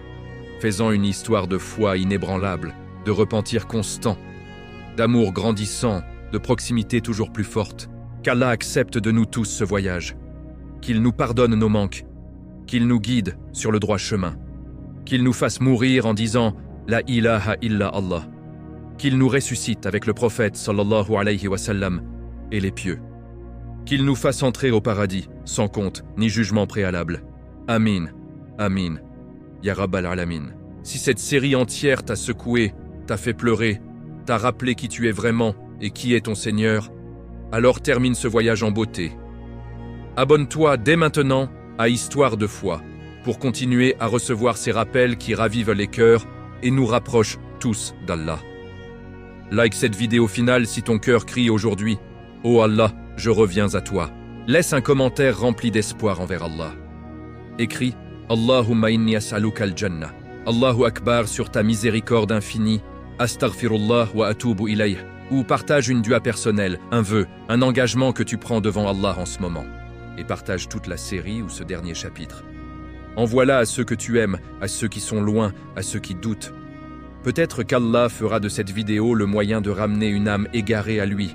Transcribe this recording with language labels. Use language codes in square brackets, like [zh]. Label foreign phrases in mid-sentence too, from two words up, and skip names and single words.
[fr] Fais-en une histoire de foi inébranlable, de repentir constant, d'amour grandissant, de proximité toujours plus forte. Qu'Allah accepte de nous tous ce voyage. Qu'il nous pardonne nos manques. Qu'il nous guide sur le droit chemin. Qu'il nous fasse mourir en disant « [ar] لا إله إلا الله ». [fr] Qu'il nous ressuscite avec le prophète [ar] صلى الله عليه وسلم [fr] et les pieux. Qu'il nous fasse entrer au paradis, sans compte ni jugement préalable. [ar] آمين. آمين. يا رب العالمين. [fr] Si cette série entière t'a secoué, t'a fait pleurer, t'a rappelé qui tu es vraiment et qui est ton Seigneur, alors termine ce voyage en beauté. Abonne-toi dès maintenant à Histoire de foi pour continuer à recevoir ces rappels qui ravivent les cœurs et nous rapprochent tous d'Allah. Like cette vidéo finale si ton cœur crie aujourd'hui « Oh Allah, je reviens à toi ». Laisse un commentaire rempli d'espoir envers Allah. Écris « [ar] اللهم إني أسألك الجنة ». الله أكبر [fr] sur ta miséricorde infinie. [ar] أستغفر الله وأتوب إليه. [fr] Ou partage une dua personnelle, un vœu, un engagement que tu prends devant Allah en ce moment. Et partage toute la série ou ce dernier chapitre. Envoie-la à ceux que tu aimes, à ceux qui sont loin, à ceux qui doutent. Peut-être qu'Allah fera de cette vidéo le moyen de ramener une âme égarée à lui.